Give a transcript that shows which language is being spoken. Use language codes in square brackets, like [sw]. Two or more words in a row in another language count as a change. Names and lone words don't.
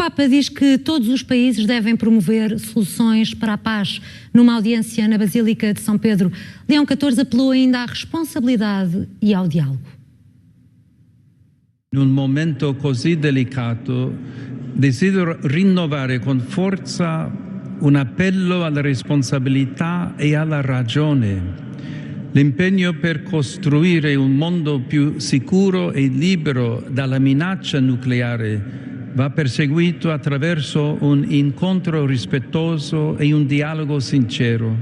[pt] Papa diz que todos os países devem promover soluções para a paz. Numa audiência na Basílica de São Pedro, Leão XIV apelou ainda à responsabilidade e ao diálogo. [it] In un momento così delicato, desidero rinnovare con forza un appello alla responsabilità e alla ragione. L'impegno per costruire un mondo più sicuro e libero dalla minaccia nucleare va perseguito attraverso un incontro rispettoso e un dialogo sincero.